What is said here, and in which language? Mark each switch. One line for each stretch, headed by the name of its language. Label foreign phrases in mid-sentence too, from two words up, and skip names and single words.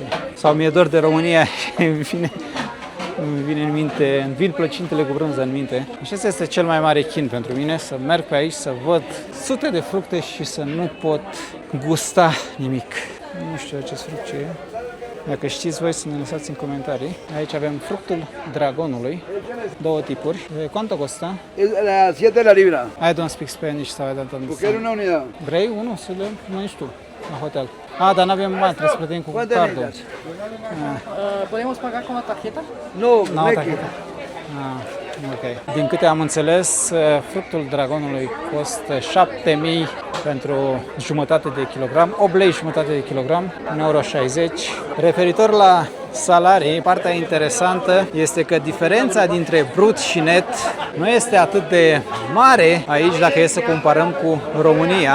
Romanian: Sau mi-e dor de România și îmi vin plăcintele cu brânză în minte. Și ăsta este cel mai mare chin pentru mine, să merg pe aici, să văd sute de fructe și să nu pot gusta nimic. Nu știu acest fruct ce e. Dacă știți voi, să ne lăsați în comentarii. Aici avem fructul dragonului, 2 tipuri.
Spanish: Cuánto costa? La 7 la libra.
English: I don't speak Spanish, so I don't
Spanish: Quiero
English: understand.
Spanish: una unidad.
Romanian: Vrei unul să le nu știu, la hotel. Dar nu avem bani, trebuie să plătim cu cardul.
Spanish: ¿Podemos pagar con la tarjeta? No, No, México. tarjeta. Ok.
Romanian: Din câte am înțeles, fructul dragonului costă 7.000 pentru jumătate de kilogram, 8 lei jumătate de kilogram, 1,60 euro. Referitor la salarii, partea interesantă este că diferența dintre brut și net nu este atât de mare aici dacă e să comparăm cu România.